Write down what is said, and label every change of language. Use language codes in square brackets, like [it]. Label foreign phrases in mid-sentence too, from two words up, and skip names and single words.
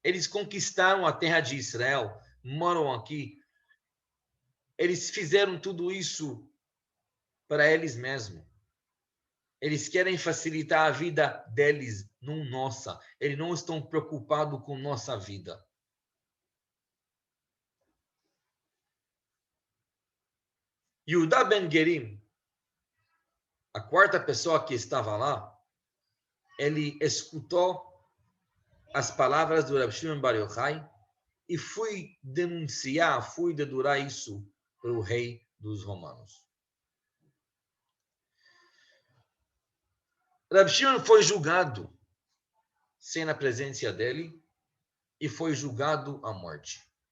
[pt] Eles conquistaram a terra de Israel, moram aqui. Eles fizeram tudo isso para eles mesmos. Eles querem facilitar a vida deles, não nossa. Eles não estão preocupados com nossa vida. Yehuda ben Gerim, a quarta pessoa que estava lá, ele escutou as palavras do Rav Shimon Bar Yochai e foi dedurar isso para o rei dos romanos. Rav Shimon foi julgado sem a presença dele e foi julgado à morte.